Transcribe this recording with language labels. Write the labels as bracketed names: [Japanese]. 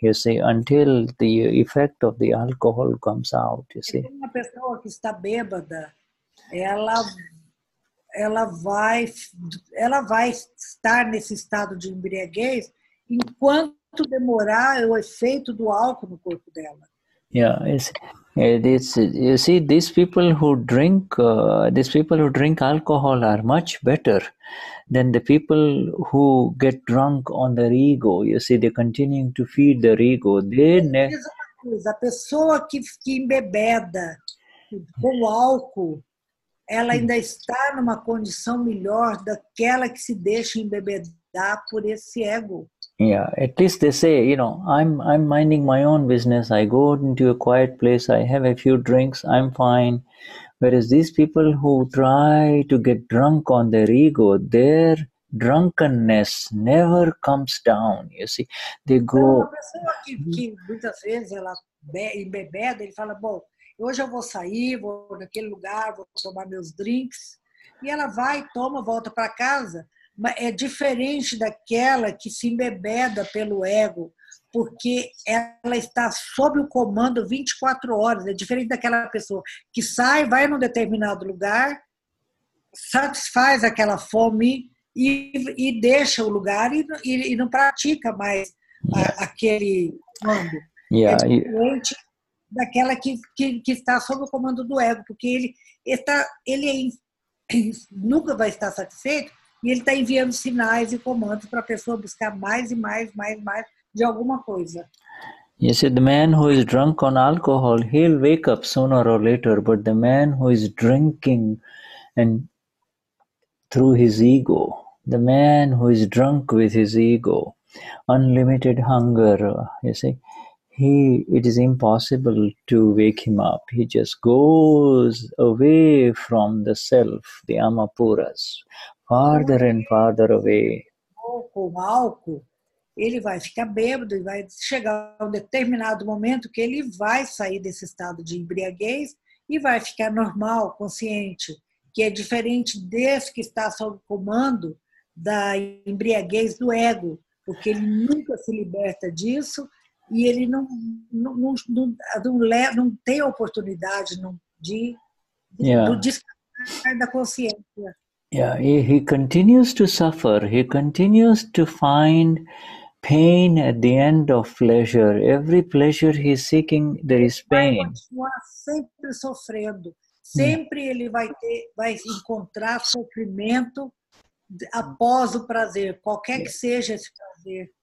[English] You see, until the effect of the alcohol comes out. You see. [Portuguese] Uma pessoa que está bêbada, ela vai estar nesse estado de embriaguez enquanto demorar o efeito do álcool no corpo dela. [English] You see, these people who drink alcohol are much better than the people who get drunk on their ego. You see, they're continuing to feed their ego. [Portuguese] A pessoa que embebeda com álcool, ela ainda está numa condição melhor daquela que se deixa embebedar por esse ego. [English] At least they say, I'm minding my own business. I go into a quiet place. I have a few drinks. I'm fine. Whereas these people who try to get drunk on their ego, their drunkenness never comes down. You see, they go. [Portuguese] Uma pessoa que muitas vezes ela embebeda, ele fala, bom, hoje eu vou sair, vou naquele lugar, vou tomar meus drinks. E ela vai, toma, volta para casa. Mas é diferente daquela que se embebeda pelo ego, porque ela está sob o comando 24 horas. É diferente daquela pessoa que sai, vai num determinado lugar, satisfaz aquela fome e deixa o lugar e não pratica mais aquele comando. É diferente daquela que está sob o comando do ego, porque ele nunca vai estar satisfeito e ele está enviando sinais e comandos para a pessoa buscar mais e mais de alguma coisa. [English] You see, the man who is drunk on alcohol, he'll wake up sooner or later, but the man who is drinking and through his ego, the man who is drunk with his ego, unlimited hunger, you see, it is impossible to wake him up. He just goes away from the self, the amapuras, farther and farther away. [Portuguese] Com álcool, ele vai ficar bêbado e vai chegar um determinado momento que ele vai sair desse estado de embriaguez e vai ficar normal, consciente, que é diferente desse que está sob comando da embriaguez do ego, porque ele nunca se liberta disso e ele não tem a oportunidade do despertar da consciência. [English] Yeah, he continues to suffer. He continues to find pain at the end of pleasure. Every pleasure he's seeking, there is pain. [Portuguese] Vai continuar sempre sofrendo. Sempre ele vai encontrar sofrimento após o prazer, qualquer que seja esse prazer.